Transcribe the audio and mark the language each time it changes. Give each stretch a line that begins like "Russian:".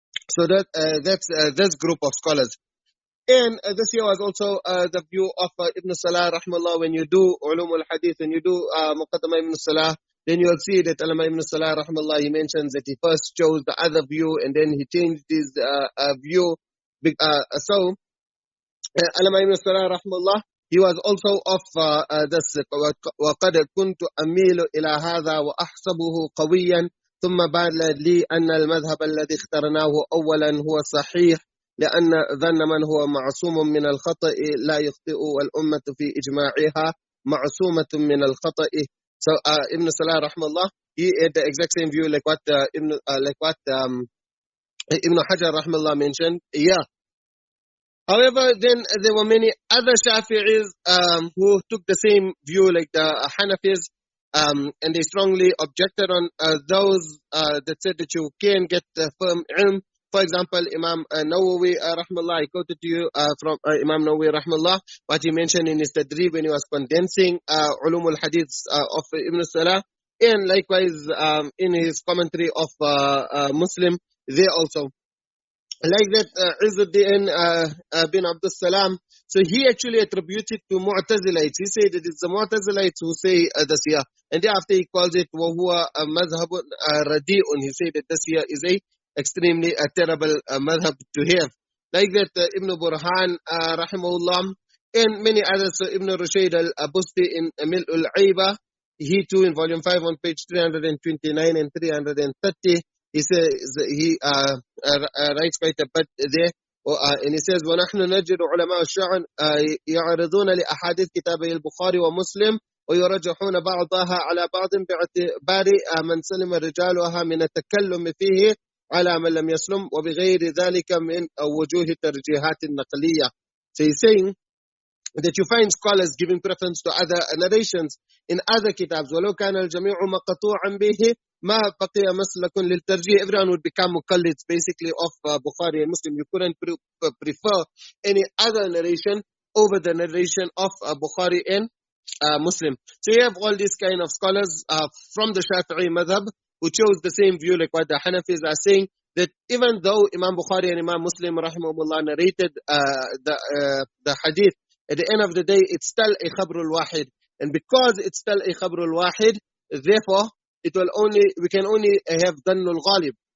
English: So that's this group of scholars. And this here was also the view of Ibn Salah rahmallah. When you do ulum al-hadith, when you do Muqaddamah Ibn Salah, then you will see that Allama Ibn Salah rahmallah, he mentions that he first chose the other view and then he changed his view. So Allama Ibn Salah rahmallah, he was also of this
Arabic: وَقَدْ كُنْتُ أَمِيلُ إِلَى هَذَا وَأَحْسَبُهُ قَوِيًّا ثُمَّ بَانَ لِي أَنَّ الْمَذْهَبَ الَّذِي اخْتَرْنَاهُ أَوَّلًا هُوَ صَحِيح لأن ظن من هو معصوم من الخطأ لا يخطئ والأمة في إجماعها معصومة من الخطأ.
English: So Ibn Salah rahmallah, he had the exact same view like what Ibn Hajar rahmallah mentioned. Yeah. However, then there were many other Shafi'is who took the same view, like the Hanafis, and they strongly objected on those that said that you can get firm ilm. For example, Imam Nawawi rahmallah, I quoted to you from Imam Nawawi rahmallah, what he mentioned in his tadrib when he was condensing ulum al-hadith of Ibn Salah, and likewise in his commentary of Muslim, they also. Like that, Izzuddin bin Abdul Salam, so he actually attributed to Mu'tazilites. He said that it's the Mu'tazilites who say this here. And thereafter he calls it
Arabic: وَهُوَ مَذْهَبٌ رَدِيءٌ.
English: He said that this here is a extremely terrible madhab to have. Like that, Ibn Burhan, rahimahullah, and many others. So Ibn Rushayd al-Busti in Mil'ul al-Aiba, he too in volume 5 on page 329 and 330, he says,
Arabic: he writes quite a bit there, and he says, وَنَحْنُ نَجِدُ عُلَمَاءَ الشَّعْرِ يَعْرِضُونَ لأحاديث كتابي البخاري ومسلم ويرجحون بعضها على بعض باعتبار من سلم رجالها من التكلم فيه على من لم يسلم وبغير ذلك من وجوه الترجيحات النقلية.
English: So he's saying that you find scholars giving preference to other narrations in other kitabs.
Arabic: ولو كان الجميع مقطوعا به ما بقي مسلك للترجيح.
English: Everyone would become muqallids basically of Bukhari and Muslim. You couldn't prefer any other narration over the narration of Bukhari and Muslim. So you have all these kind of scholars from the Shafi'i madhab who chose the same view, like what the Hanafis are saying, that even though Imam Bukhari and Imam Muslim rahimahumullah narrated the hadith, at the end of the day it's still a Khabar al-Wāḥid, and because it's still a Khabar al-Wāḥid, therefore we can only have Dannul Ghalib.